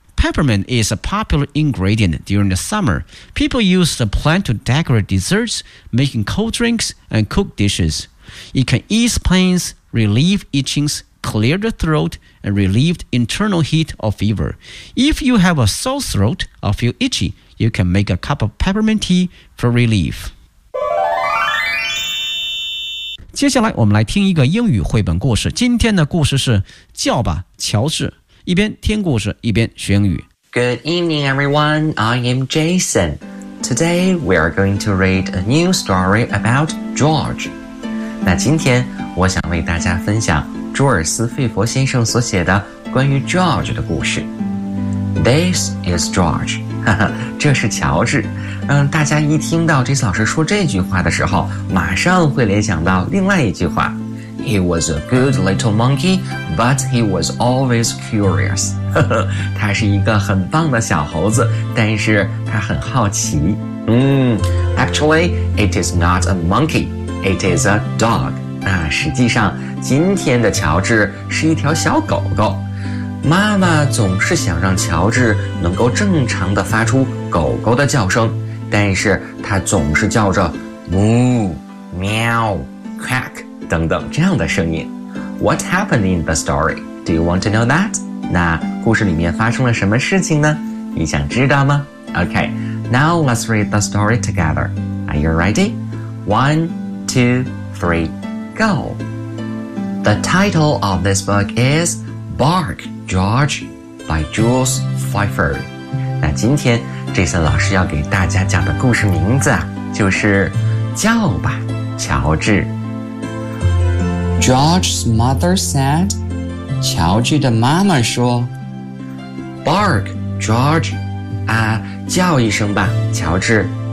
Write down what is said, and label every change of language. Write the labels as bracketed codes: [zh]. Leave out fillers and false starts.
[en] Peppermint is a popular ingredient during the summer. People use the plant to decorate desserts, making cold drinks, and cook dishes. It can ease pains, relieve itchings, clear the throat, and relieve internal heat or fever. If you have a sore throat or feel itchy, you can make a cup of peppermint tea for relief. [zh] 接下来我们来听一个英语绘本故事。今天的故事是《叫吧，乔治》，一边听故事，一边学英语。 [en] Good evening, everyone. I am Jason. Today, we are going to read a new story about George. [zh] 那今天我想为大家分享朱尔斯·费佛先生所写的关于 George 的故事。 [en] This is George， [zh] 哈哈，这是乔治。大家一听到 Jason 老师说这句话的时候，马上会联想到另外一句话， [en] He was a good little monkey but he was always curious， [zh] 哈哈，他是一个很棒的小猴子，但是他很好奇。 [en] Actually it is not a monkeyIt is a dog. [zh] 那实际上今天的乔治是一条小狗狗。妈妈总是想让乔治能够正常地发出狗狗的叫声，但是他总是叫着 moo, meow, quack 等等这样的声音。 [en] What happened in the story? Do you want to know that? [zh] 那故事里面发生了什么事情呢？你想知道吗？ [en] OK, now let's read the story together. Are you ready? One, two, three, go. The title of this book is Bark, George by Jules Pfeiffer. [zh] 那今天 Jason 老师要给大家讲的故事名字就是叫吧，乔治。 [en] George's mother said, [zh] 乔治的妈妈说， [en] Bark, George, [zh] 啊，叫一声吧，乔治。